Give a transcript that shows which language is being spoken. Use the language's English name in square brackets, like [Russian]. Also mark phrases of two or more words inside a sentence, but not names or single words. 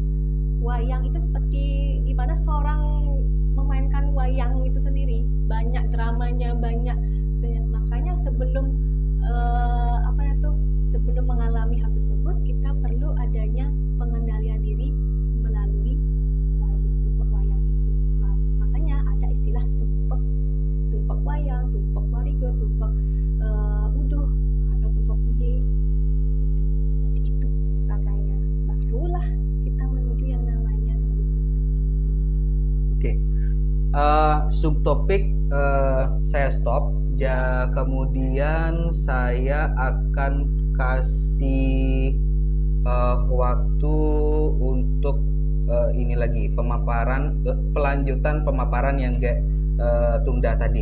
[Indonesian] Wayang itu seperti gimana seorang memainkan wayang itu sendiri, banyak dramanya, banyak. Makanya sebelum sebelum mengalami hal tersebut, kita perlu adanya pengendalian diri melalui tumpak wayang itu. Nah, makanya ada istilah tumpak wayang, tumpak wariga, tumpak uduh atau tumpak uye, seperti itu makanya. Barulah kita menuju yang namanya galungan itu sendiri. Oke. Subtopik saya stop. Kemudian saya akan kasih waktu untuk ini lagi pelanjutan pemaparan yang tunda tadi.